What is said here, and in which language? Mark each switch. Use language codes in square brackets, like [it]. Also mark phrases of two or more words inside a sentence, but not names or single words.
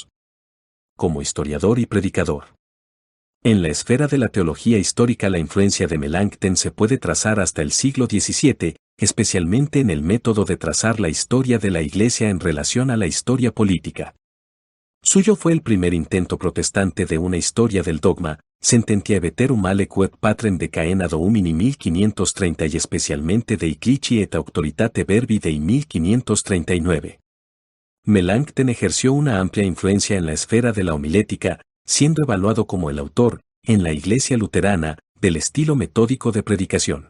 [es] Como historiador y predicador. En la esfera de la teología histórica, la influencia de Melanchthon se puede trazar hasta el siglo XVII, especialmente en el método de trazar la historia de la Iglesia en relación a la historia política. Suyo fue el primer intento protestante de una historia del dogma, Sententia veterum male quod patrem decaena Domini 1530 y especialmente de Eclici et Auctoritate Verbi Dei 1539. Melanchthon ejerció una amplia influencia en la esfera de la homilética, siendo evaluado como el autor, en la Iglesia luterana, del estilo metódico de predicación.